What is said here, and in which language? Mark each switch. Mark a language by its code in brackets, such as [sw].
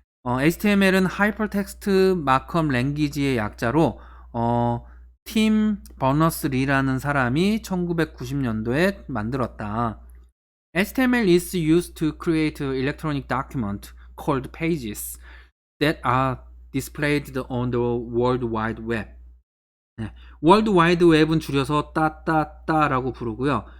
[ko] HTML은 Hypertext Markup Language의 약자로 팀 버너스-리라는 사람이 1990년도에 만들었다. [en] HTML is used to create electronic document called pages that are displayed on the World Wide Web. [ko] 네. 월드 와이드 웹은 줄여서 따따따라고 부르고요.